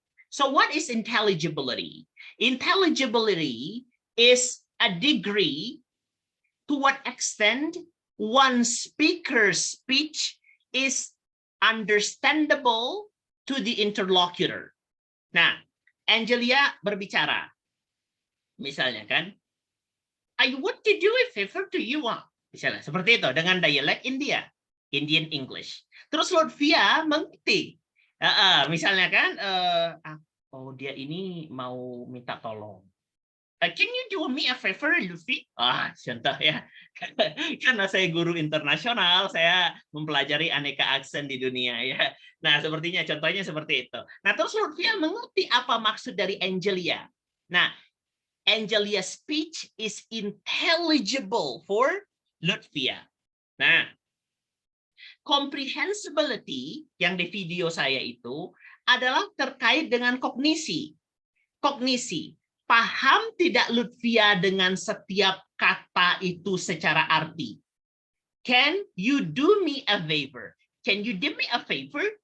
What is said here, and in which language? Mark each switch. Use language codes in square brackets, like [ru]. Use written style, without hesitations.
[en] So what is intelligibility? Intelligibility is a degree to what extent one speaker's speech is understandable to the interlocutor. [id] Nah, Angelia berbicara. Misalnya kan, [en] I want to do a favor to you. [id] Misalnya seperti itu dengan dialek India, Indian English. Terus Lutfia mengerti. Misalnya kan, oh dia ini mau minta tolong. [en] Can you do me a favor, Lutfi? [id] Contoh ya. Karena saya guru internasional, saya mempelajari aneka aksen di dunia ya. Nah, sepertinya contohnya seperti itu. Nah, terus Lutfia mengerti apa maksud dari Angelia. [en] Nah, Angelia's speech is intelligible for Lutfia. [id] Nah, comprehensibility yang di video saya itu adalah terkait dengan kognisi. Kognisi. Paham tidak Lutfia dengan setiap kata itu secara arti? [en] Can you do me a favor? Can you do me a favor?